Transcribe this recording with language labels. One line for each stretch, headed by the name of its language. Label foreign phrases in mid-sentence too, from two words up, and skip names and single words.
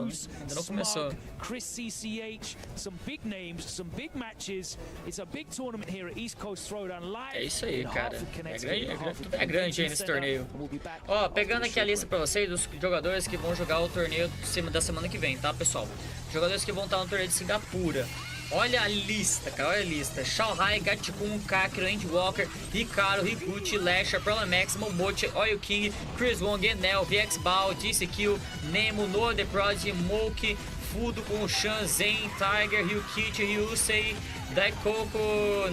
Portuguese: Né? Ainda não começou. É isso aí, cara. É grande aí nesse torneio. Ó, pegando aqui a lista pra vocês dos jogadores que vão jogar o torneio da semana que vem, tá, pessoal? Jogadores que vão estar no torneio de Singapura. Olha a lista, cara, olha a lista. Xiaohai, Gatkun, Kakiro, Endwalker, Ricardo, Rikuchi, Lasher, Prolamax, Momochi, Oil King, Chris Wong, Enel, VX Bao, DCQ, Nemo, Noah The Prodigy, Moki, Fudo com Shan, Zen, Tiger, Ryukichi, Ryusei, Daikoko,